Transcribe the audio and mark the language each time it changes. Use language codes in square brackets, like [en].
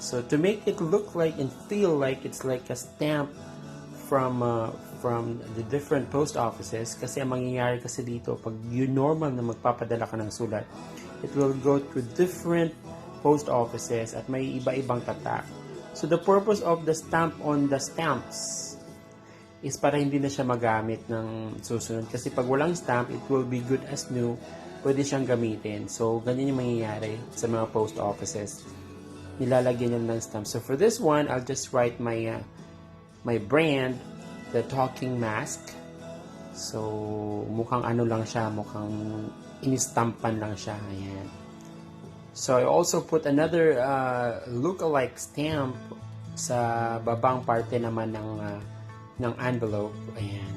[en] So to make it look like and feel like it's like a stamp from the different post offices, [tl] kasi ang mangyayari kasi dito, pag you normal na magpapadala ka ng sulat, [en] it will go to different post offices [tl] at may iba-ibang tatak. [en] So the purpose of the stamp on the stamps is [tl] para hindi na siya magamit ng susunod. Kasi pag walang [en] stamp, it will be good as new. [tl] Pwede siyang gamitin. So, ganyan yung mangyayari sa mga post offices. Nilalagyan yan ng stamp. [en] So, for this one, I'll just write my my brand, the talking mask. [tl] So, mukhang ano lang siya, mukhang inistampan lang siya. Ayan. [en] So, I also put another look-alike stamp [tl] sa babang parte naman ng envelope. [en] Ayan.